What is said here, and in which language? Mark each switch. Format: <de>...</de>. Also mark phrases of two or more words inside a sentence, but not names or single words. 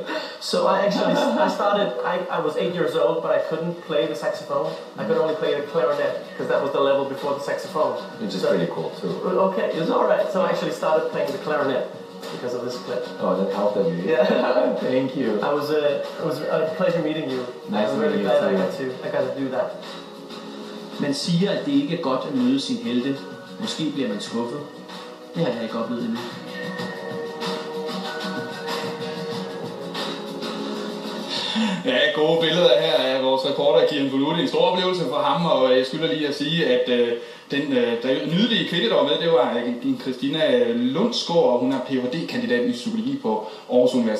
<en>So I was 8 years old, but I couldn't play the saxophone. I could only play the clarinet because that was the level before the saxophone. Which is pretty cool too. Okay, it's all right. So I actually started playing the clarinet because of this clip. Oh, that helped me. Yeah. Thank you. It was a pleasure meeting you. Nice I'm really glad I got to do that.</en> <da>Man siger, at det ikke er godt at møde sin helte. Måske bliver man skuffet. Det har jeg ikke oplevet endnu. Ja, gode billeder her af vores reporter Kian Buluti. En stor oplevelse for ham, og jeg skylder lige at sige, at den nydelige kvinde, der var med, det var Christina Lundsgaard, og hun er Ph.D.-kandidat i psykologi på Aarhus Universitet.</da>